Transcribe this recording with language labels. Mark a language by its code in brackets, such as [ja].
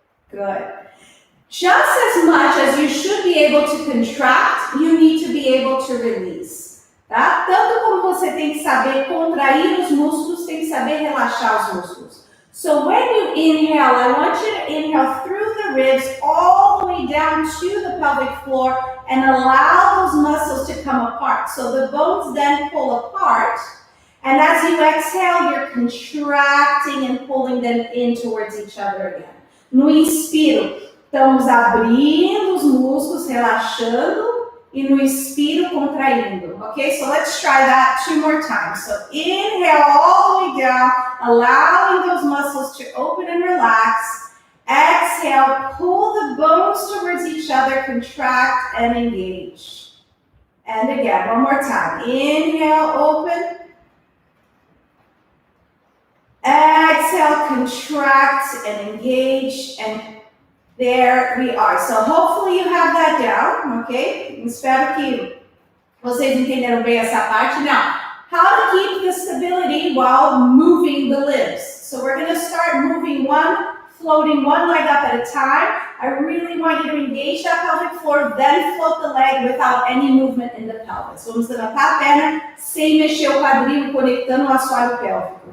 [en] Good. Just as much as you should be able to contract, you need to be able to release. [pt] Tá? Tanto como você tem que saber contrair os músculos, tem que saber relaxar os músculos. [en] So when you inhale, I want you to inhale through the ribs all the way down to the pelvic floor and allow those muscles to come apart. So the bones then pull apart, and as you exhale, you're contracting and pulling them in towards each other again. [pt] No inspiro, estamos abrindo os músculos, relaxando, e no expiro, contraindo. [en] Okay, so let's try that 2 more times. So inhale all the way down, allowing those muscles to open and relax. Exhale, pull the bones towards each other, contract and engage. And again, 1 more time. Inhale, open. Exhale, contract and engage, and there we are. So hopefully you have that down, okay? [pt] Espero que vocês entenderam bem essa parte. [en] Now, how to keep the stability while moving the limbs. So we're going to start moving floating one leg up at a time. I really want you to engage that pelvic floor, then float the leg without any movement in the pelvis. [pt] Vamos levantar a perna sem mexer o quadril, conectando o assoalho pélvico.